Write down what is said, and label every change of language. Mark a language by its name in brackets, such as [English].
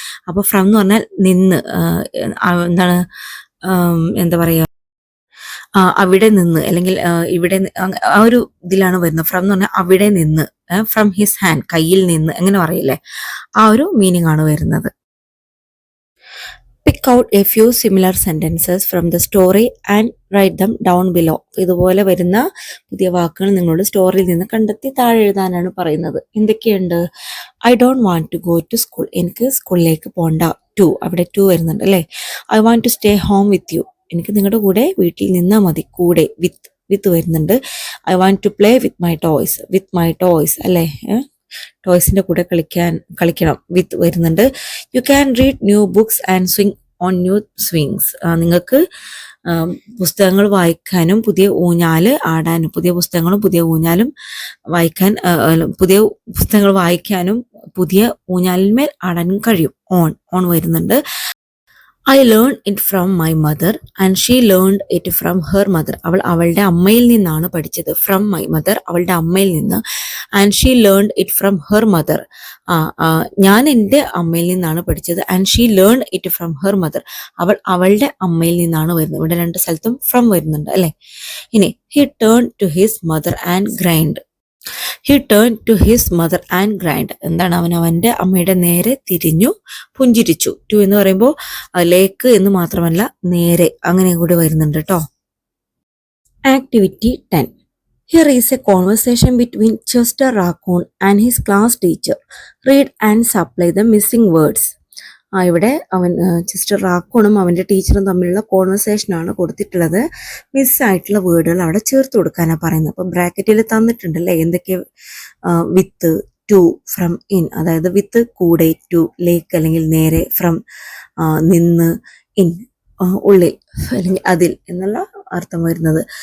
[Malayalam] അപ്പോൾ ഫ്രം എന്ന് പറഞ്ഞാൽ നിന്ന്, എന്താണ് എന്താ പറയുക, അവിടെ നിന്ന് അല്ലെങ്കിൽ ഇവിടെ, ആ ഒരു ഇതിലാണ് വരുന്നത്. ഫ്രം എന്ന് പറഞ്ഞാൽ അവിടെ നിന്ന്, [English] from his hand [Malayalam] കയ്യിൽ നിന്ന്, അങ്ങനെ പറയില്ലേ, ആ ഒരു മീനിങ് ആണ് വരുന്നത്. [English] Pick out a few similar sentences from the story and write them down below. [Malayalam] ഇതുപോലെ വരുന്ന പുതിയ വാക്കുകൾ നിങ്ങളോട് സ്റ്റോറിയിൽ നിന്ന് കണ്ടെത്തി താഴെ എഴുതാനാണ് പറയുന്നത്. എന്തൊക്കെയുണ്ട്? [English] I don't want to go to school, [Malayalam] എനിക്ക് സ്കൂളിലേക്ക് പോകണ്ട. അവിടെ ടു വരുന്നുണ്ട് അല്ലേ. [English] I want to stay home with you, [Malayalam] എനിക്ക് നിങ്ങളുടെ കൂടെ വീട്ടിൽ നിന്നാൽ മതി. കൂടെ വിത്ത് വരുന്നുണ്ട്. [English] I want to play with my toys അല്ലേ, [Malayalam] ടോയ്സിന്റെ കൂടെ കളിക്കണം വിത്ത് വരുന്നുണ്ട്. [English] You can read new books and swing on new swings. [Malayalam] നിങ്ങൾക്ക് പുസ്തകങ്ങൾ വായിക്കാനും പുതിയ ഊഞ്ഞാല് ആടാനും, പുതിയ പുസ്തകങ്ങളും പുതിയ ഊഞ്ഞാലും വായിക്കാൻ, പുതിയ പുസ്തകങ്ങൾ വായിക്കാനും പുതിയ ഊഞ്ഞാലിന്മേൽ ആടാനും കഴിയും. ഓൺ വരുന്നുണ്ട്. [English] I learned it from my mother and she learned it from her mother. [Malayalam] അവളുടെ അമ്മയിൽ നിന്നാണ് പഠിച്ചത്. [English] From my mother, [Malayalam] അവളുടെ അമ്മയിൽ നിന്ന്. [English] And she learned it from her mother. [Malayalam] ഞാൻ എൻ്റെ അമ്മയിൽ നിന്നാണ് പഠിച്ചത്. [English] And she learned it from her mother. [Malayalam] അവളുടെ അമ്മയിൽ നിന്നാണ് വരുന്നത്. ഇവിടെ രണ്ട് സ്ഥലത്തും from വരുന്നുണ്ട് അല്ലെ. [English] ഇനി he turned to his mother and grinned. He turned to his mother and grinned. [Malayalam] എന്താണ്, അവൻ്റെ അമ്മയുടെ നേരെ തിരിഞ്ഞു പുഞ്ചിരിച്ചു. ടു എന്ന് പറയുമ്പോൾ ലേക്ക് എന്ന് മാത്രമല്ല നേരെ അങ്ങനെ കൂടി വരുന്നുണ്ട് കേട്ടോ. [English] Activity 10. Here is a conversation between Chester Raccoon and his class teacher. Read and supply the missing words. [Malayalam] ഇവിടെ ചെസ്റ്റർ റാക്കൂണും അവൻ്റെ ടീച്ചറും തമ്മിലുള്ള കോൺവെർസേഷനാണ് കൊടുത്തിട്ടുള്ളത്. മിസ്സായിട്ടുള്ള വേർഡുകൾ അവിടെ ചേർത്ത് കൊടുക്കാനാണ് പറയുന്നത്. അപ്പോൾ ബ്രാക്കറ്റിൽ തന്നിട്ടുണ്ടല്ലേ എന്തൊക്കെ. വിത്ത്, ടു, ഫ്രം, ഇൻ. അതായത് വിത്ത് കൂടെ, ടു ലേക്ക് അല്ലെങ്കിൽ നേരെ, ഫ്രം നിന്ന്, ഇൻ ഉള്ളിൽ അല്ലെങ്കിൽ അതിൽ എന്നുള്ള അർത്ഥം വരുന്നത്.